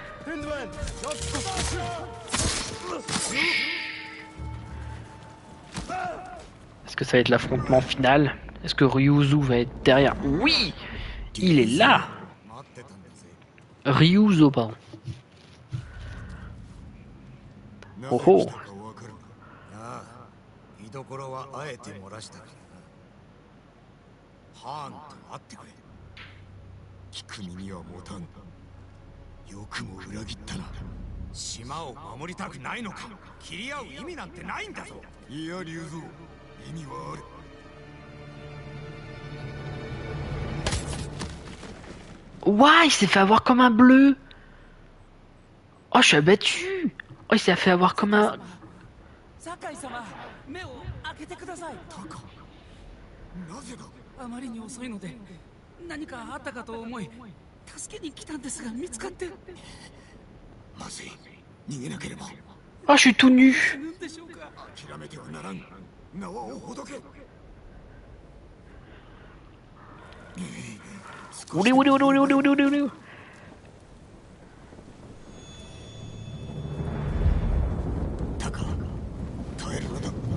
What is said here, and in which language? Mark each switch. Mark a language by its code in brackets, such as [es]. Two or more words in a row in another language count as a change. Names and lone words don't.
[fr] Est-ce que ça va être l'affrontement final? Est-ce que Ryuzu va être derrière? Oui! Il est là! Ryuzo, pardon. Oh oh! [ja] ハーンと会ってくれ。聞く耳は持たん。よくも裏切ったな。島を守りたくないのか。切り合う意味なんてないんだぞ。いや龍蔵、意味はある。 [fr] Ouah, il s'est fait avoir comme un bleu. Oh, je suis abattu. Oh, il s'est fait avoir comme un... [ja] 酒井様、目を開けてください。タカ、なぜだ。あまりに遅いので何かあったかと思い助けに来たんですが見つかって。まずい、逃げなければ。 [fr] Oh, je suis tout nu. [ja] なんでしょうか。諦めてはならん。縄をほどけ。 Oulé, oulé, oulé, oulé, oulé, oulé, oulé. タカ、耐えるのだ。